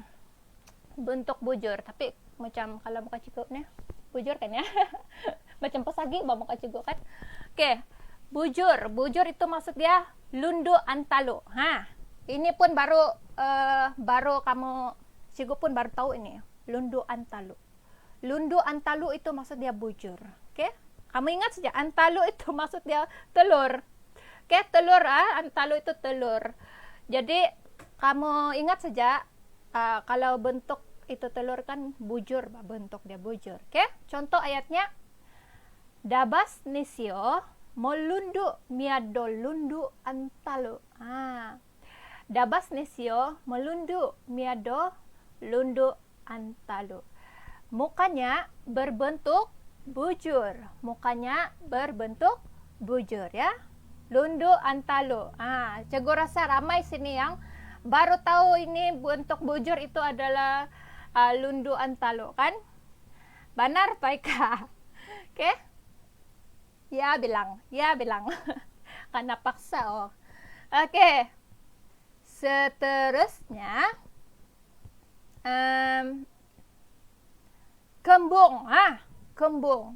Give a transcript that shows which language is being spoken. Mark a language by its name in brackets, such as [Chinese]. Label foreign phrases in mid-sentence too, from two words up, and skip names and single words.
[Malay] Bentuk bujur, tapi macam kalau muka cikgu nih bujur kan ya. Macam pesagi bawa muka cikgu kan. Oke, bujur itu maksud dia [Central Dusun] lundu antalo. [Malay] Ini pun baru kamu cikgu pun baru tahu ini [Central Dusun] lundu antalo. Lundu antalu [Malay] itu maksud dia bujur. Oke? Kamu ingat saja antalu itu maksud dia telur. Oke, telur antalu itu telur. Jadi kamu ingat saja kalau bentuk itu telur kan bujur, bentuk dia bujur. [Central Dusun] Oke? [Malay] Contoh ayatnya [Central Dusun] Dabas nisio molundu miado lundu antalu. Dabas nisio melundu miado lundu antalu. [Malay] Mukanya berbentuk bujur. Mukanya berbentuk bujur ya. [Central Dusun] Lundu antalu. [Malay] Cikgu rasa ramai sini yang baru tahu ini bentuk bujur itu adalah [Central Dusun] lundu antalu [Malay] kan? Benar Paika? Oke? Ya bilang. Karena paksa Oke. Seterusnya kembung. Kembung.